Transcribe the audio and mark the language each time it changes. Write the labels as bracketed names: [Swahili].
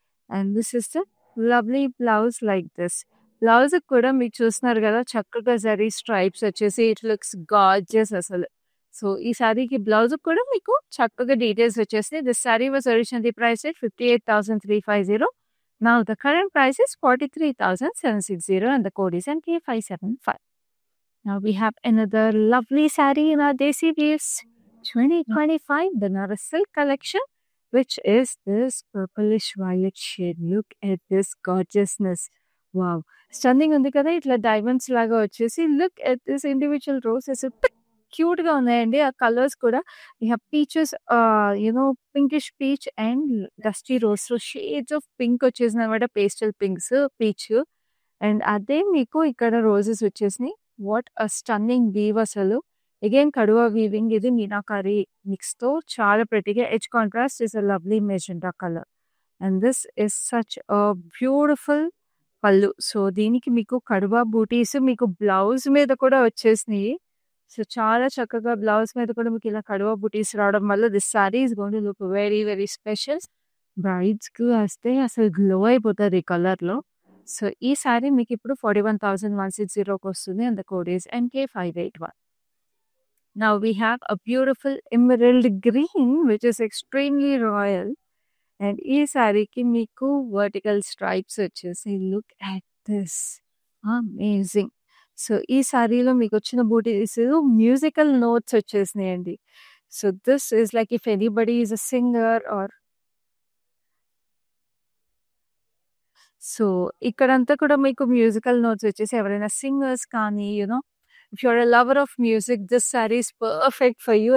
[English] And this is the lovely blouse like this. [Telugu] బ్లౌజ్‌కి కూడా మీకు చూస్తున్నారు కదా చక్కగా జరీ స్ట్రైప్స్ వచ్చేసి ఇట్ లుక్స్ గార్జియస్ అసలు. సో, ఈ సారీకి బ్లౌజ్‌కి కూడా మీకు చక్కగా డీటెయిల్స్ వచ్చేసినాయి. [English] This sari was originally priced at 58,350. Now the current price is 43,760 and the code is MK575. Now we have another lovely saree in our Desi Weaves 2025 Banaras Silk collection, which is this purplish violet shade. Look at this gorgeousness. Wow. [Telugu] Stunning ఉంది కదా ఇట్లా diamonds లాగా వచ్చేసి [English] look at this individual roses [Telugu] క్యూట్‌గా ఉన్నాయండి. ఆ colours కూడా we have peaches pinkish peach and dusty rose. So, shades of pink వచ్చేసిందనమాట. Pastel pinks, peach and అదే మీకు ఇక్కడ రోజెస్ వచ్చేసినాయి. [English] What a stunning weave అసలు. Again kadhua weaving. [Telugu] ఇది మీనాకారి మిక్స్‌తో చాలా ప్రెటీగా edge contrast is a lovely magenta colour. [English] And this is such a beautiful pallu. [Telugu] So, దీనికి మీకు కడువా బూటీస్ మీకు బ్లౌజ్ మీద కూడా వచ్చేసినాయి. సో, చాలా చక్కగా బ్లౌజ్ మీద కూడా మీకు ఇలా కడువా బూటీస్ రావడం వల్ల [English] This sari is going to look very very special. [Telugu] బ్రైడ్స్‌కి వస్తే అసలు గ్లో అయిపోతది ఈ కలర్‌లో. సో, ఈ సారీ మీకు ఇప్పుడు 41,160కి వస్తుంది [English] and the code is [Telugu] MK581. [English] Now we have a beautiful emerald green which is extremely royal. [Telugu] And ఈ సారీకి మీకు వర్టికల్ స్ట్రైప్స్ వచ్చేసి [English] Look at this amazing. [Telugu] So, ఈ సారీలో మీకు వచ్చిన బూటీస్ musical notes వచ్చేసినాయండి. [English] so, this is like if anybody is a singer or so, [Telugu] ఇక్కడంతా కూడా మీకు మ్యూజికల్ నోట్స్ వచ్చేసి ఎవరైనా సింగర్స్ కానీ [English] If you are a lover of music this sari is perfect for you.